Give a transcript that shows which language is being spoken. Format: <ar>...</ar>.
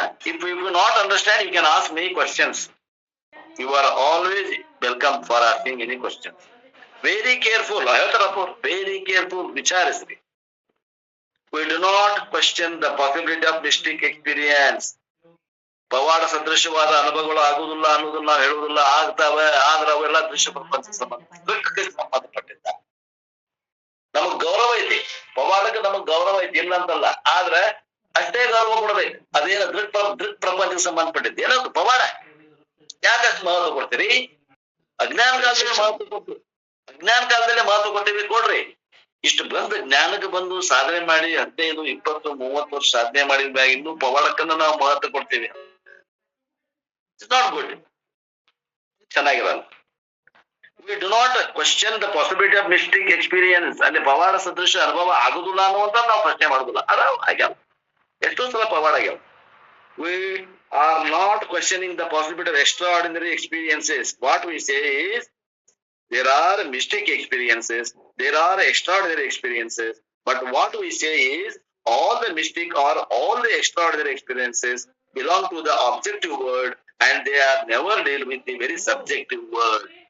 <en>If you do not understand, you can ask me questions. You are always welcome for asking any questions. Very careful. I have to report. Very careful.</en> <kn>ವಿಚಾರಿಸ್ರಿ.</kn> <en>We do not question the possibility of mystic experience.</en> <kn>ಪವಾಡ ಸದೃಶವಾದ ಅನುಭವಗಳು ಆಗುವುದಿಲ್ಲ ಅನ್ನೋದನ್ನ ನಾವು ಹೇಳುವುದಿಲ್ಲ, ಆಗ್ತಾವೆ. ಆದ್ರೆ ಅವೆಲ್ಲ ದೃಶ್ಯ ಪ್ರಪಂಚಕ್ಕೆ ಸಂಬಂಧಪಟ್ಟಿದ್ದ. ನಮಗ್ ಗೌರವ ಐತಿ, ಪವಾಡಕ್ಕೆ ನಮಗ್ ಗೌರವ ಐತಿ, ಇಲ್ಲ ಅಂತಲ್ಲ. ಆದ್ರೆ ಅಷ್ಟೇ ಗೌರವ ಕೊಡ್ಬೇಕು. ಅದೇನ ದೃಕ್ ಪ್ರಪಂಚಕ್ಕೆ ಸಂಬಂಧಪಟ್ಟಿದ್ದು ಏನದು ಪವಾಡ. ಯಾಕಷ್ಟು ಮಹತ್ವ ಕೊಡ್ತೀರಿ? ಅಜ್ಞಾನ ಕಾಲದಲ್ಲಿ ಮಹತ್ವ ಕೊಟ್ಟು, ಅಜ್ಞಾನ ಕಾಲದಲ್ಲೇ ಮಹತ್ವ ಕೊಟ್ಟಿವಿ, ಕೊಡ್ರಿ. ಇಷ್ಟು ಬಂದು ಜ್ಞಾನಕ್ಕೆ ಬಂದು ಸಾಧನೆ ಮಾಡಿ 15, 20, 30 ವರ್ಷ ಸಾಧನೆ ಮಾಡಿದ ಮ್ಯಾಗ ಇನ್ನೂ ಪವಾಡಕ್ಕನ್ನ ನಾವು ಮಹತ್ವ ಕೊಡ್ತೀವಿ.</kn> <en>it's not good,</en> <kn>ಚೆನ್ನಾಗಿರಲ್ಲ.</kn> <en>We do not question the possibility of mystic experience.</en> <kn>ಅಲ್ಲಿ ಪವಾಡ ಸದೃಶ ಅನುಭವ ಆಗುದಿಲ್ಲ ಅನ್ನುವಂತ ನಾವು ಪ್ರಶ್ನೆ ಮಾಡುದಿಲ್ಲ. ಅದಾವ ಆಗ್ಯಾವ, ಎಷ್ಟೋ ಸಲ ಪವಾಡ ಆಗ್ಯಾವ.</kn> <en>We are not questioning the possibility of extraordinary experiences. What we say is there are mystic experiences, there are extraordinary experiences, but what we say is all the mystic or all the extraordinary experiences belong to the objective world and they are never deal with the very subjective world.</en>